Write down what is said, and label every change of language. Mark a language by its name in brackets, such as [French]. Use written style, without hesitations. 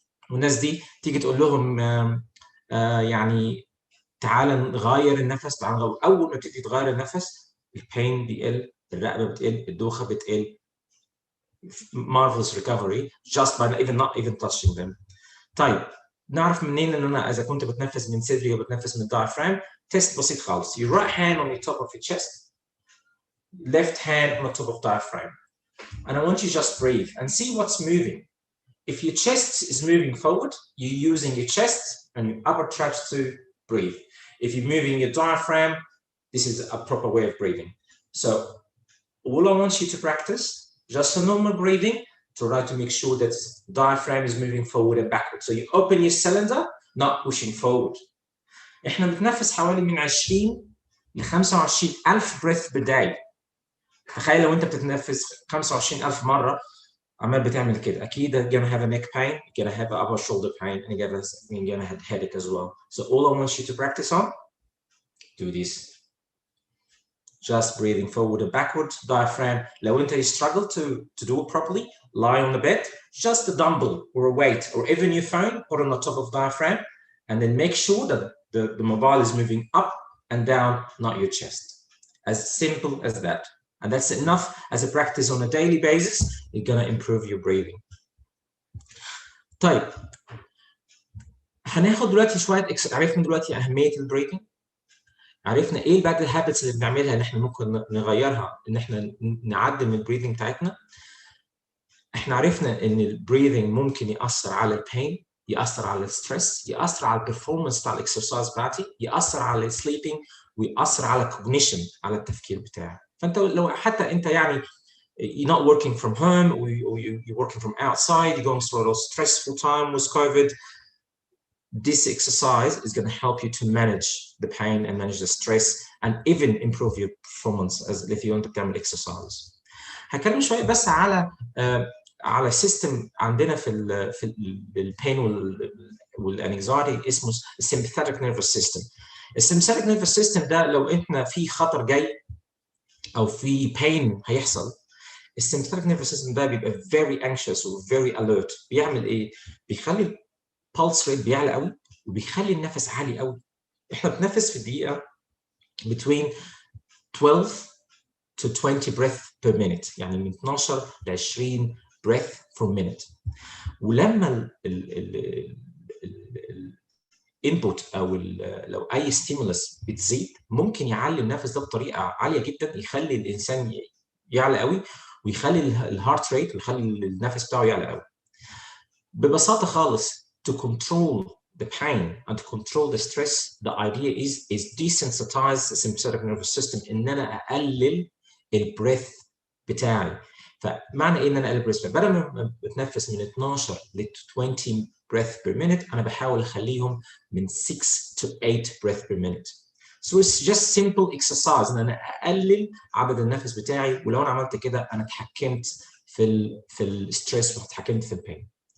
[Arabic] والناس دي تيجي تقول لهم يعني تعال نغير النفس، تعال نغير. اول ما تيجي تغير النفس البين بيقل، الرقبه بتقل، الدوخه بتقل. [English] marvelous recovery just by not even touching them. [Arabic] طيب نعرف منين ان انا اذا كنت بتنفس من صدري او بتنفس من الدايفرام؟ تيست بسيط خالص. [English] Your right hand on the top of your chest, left hand on the top of diaphragm. And I want you to just breathe and see what's moving. If your chest is moving forward, you're using your chest and your upper traps to breathe. If you're moving your diaphragm, this is a proper way of breathing. So all I want you to practice, just a normal breathing, to try to make sure that diaphragm is moving forward and backward. So you open your cylinder, not pushing forward. [Arabic] احنا بنتنفس حوالي من 20 ل 25,000 [English] breath per day. [Arabic] تخيل لو انت بتتنفس 25,000 مره عمال بتعمل كده، [English] اكيد you're gonna have a neck pain, you're gonna have an upper shoulder pain, and you're gonna have headache as well. So all I want you to practice on, do this. Just breathing forward and backward, diaphragm. [Arabic] لو انت [English] you struggle to do it properly, lie on the bed, just a dumbbell or a weight or even your phone, put on the top of diaphragm, and then make sure that the mobile is moving up and down, not your chest. As simple as that. And that's enough as a practice on a daily basis. You're going to improve your breathing. [Arabic] طيب هناخد دلوقتي شويه عرفنا دلوقتي اهميه البريثنج، عرفنا ايه الباد هابتس اللي بنعملها ان احنا ممكن نغيرها ان احنا نعدل من البريثنج بتاعتنا. احنا عرفنا ان البريثنج ممكن ياثر على البين، ياثر على الستريس، ياثر على البرفورمانس بتاع الاكسرسايز بتاعتي، ياثر على السليبنج، وياثر على الكوجنيشن، على التفكير بتاعي. فانت لو حتى انت يعني [English] you're not working from home or you're working from outside, you're going through a stressful time with COVID, this exercise is going to help you to manage the pain and manage the stress and even improve your performance as if you want to [Arabic] تعمل [English] exercise. [Arabic] هتكلم شويه بس على سيستم عندنا في البين والانكزايتي اسمه sympathetic nervous system. الsympathetic nervous system ده لو انت في خطر جاي او في pain هيحصل، الsympathetic nervous system ده بيبقى [English] very anxious [Arabic] و [English] very alert. [Arabic] بيعمل ايه؟ بيخلي البلس ريت بيعلى قوي وبيخلي النفس عالي قوي. احنا بنتنفس في الدقيقه [English] between 12 to 20 breath per minute، [Arabic] يعني من 12 ل 20 [English] breath per minute. [Arabic] ولما الانبوت او لو اي ستيمولس بتزيد ممكن يعلي النفس ده بطريقه عاليه جدا، يخلي الانسان يعلى قوي ويخلي الهارت ريت ويخلي النفس بتاعه يعلى قوي. [English] ببساطه خالص to control the pain and to control the stress, the idea is desensitize the sympathetic nervous system، [Arabic] ان انا اقلل البريث بتاعي. فمعنى ايه ان انا اقلل البريث؟ بدل ما بتنفس من 12 ل 20 [English] breath per minute [Arabic] انا بحاول اخليهم من 6 [English] to 8 breath per minute. So it's just simple exercise [Arabic] ان انا اقلل عدد النفس بتاعي، ولو انا عملت كده انا اتحكمت في الستريس واتحكمت في البين.